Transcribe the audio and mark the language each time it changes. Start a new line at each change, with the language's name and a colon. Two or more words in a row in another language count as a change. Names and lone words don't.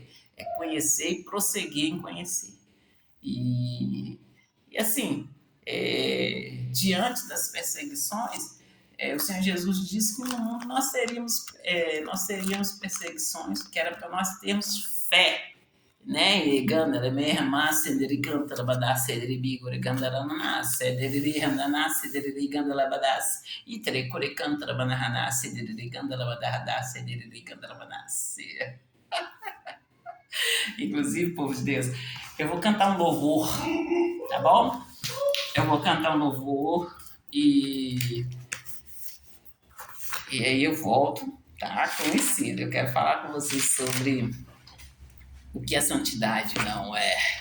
Portuguese: Conhecer e prosseguir em conhecer. E assim, diante das perseguições, o Senhor Jesus disse que no mundo nós teríamos perseguições, que era para nós termos fé, né? E gandara merma cederi gandara badas cederi bigore gandara manas cederi handana cederi gandara badas e trecore cantara banana cederi gandara badas cederi gandara banas. Inclusive, povo de Deus, eu vou cantar um louvor, tá bom? Eu vou cantar um louvor e aí eu volto, tá? Conhecido. Eu quero falar com vocês sobre o que a santidade não é.